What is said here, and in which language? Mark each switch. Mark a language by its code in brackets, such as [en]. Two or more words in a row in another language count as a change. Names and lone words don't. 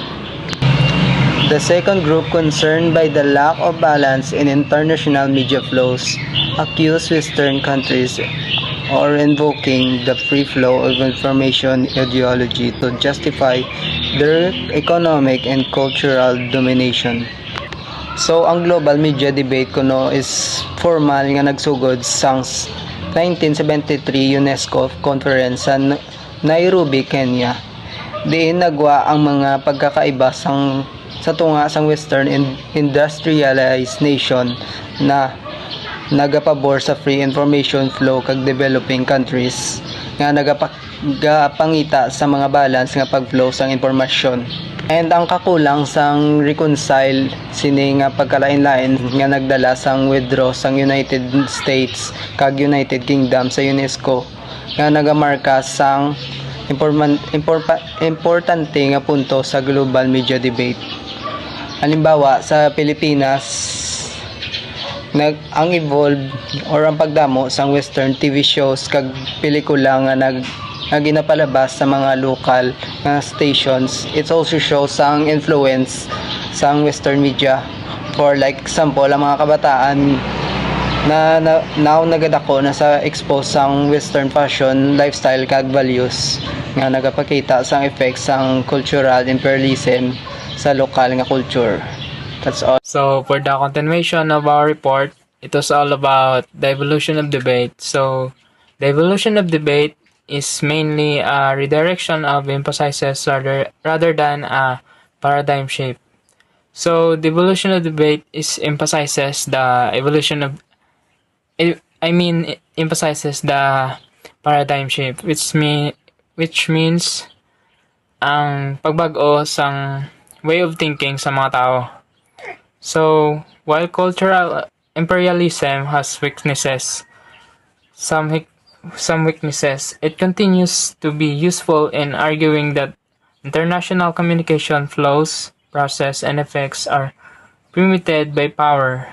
[en] The second group, concerned by the lack of balance in international media flows, accused Western countries or invoking the free flow of information ideology to justify their economic and cultural domination. [hil] So ang [en] global media debate [hil] kuno is formal nga nagsugod sang 1973 UNESCO Conference sa Nairobi, Kenya. Diin nagwa ang mga pagkakaiba sa tunga sang [en] Western industrialized nation [hil] na nagapabor sa [en] free information flow [hil] kag [en] developing countries [hil] nga nagapangita sa mga balance nga pagflow sang impormasyon. And ang kakulang sang reconcile sini nga pagkalain-lain nga nagdala sang withdraw sang United States kag United Kingdom sa UNESCO nga nagamarka sang importante nga punto sa [en] global media debate. [hil] Halimbawa sa Pilipinas, ang evolve or ang pagdamo sang [en] western TV shows [hil] kag pelikula nga ginapalabas sa mga [en] local stations. It also shows ang influence sang western media. For like example, [hil] ang mga kabataan na now nagadako na sa expose sang [en] western fashion, lifestyle [hil] kag values nga nagapakita sang effects sang [en] cultural imperialism [hil] sa lokal nga culture. [en] That's all. So for the continuation of our report, it was all about the evolution of debate. So the evolution of debate is mainly a redirection of emphases rather than a paradigm shift. So the evolution of debate emphasizes the paradigm shift, which means [hil] ang pagbago sang [en] way of thinking [hil] sa mga tao. [en] So while cultural imperialism has some weaknesses, it continues to be useful in arguing that international communication flows, process, and effects are permitted by power.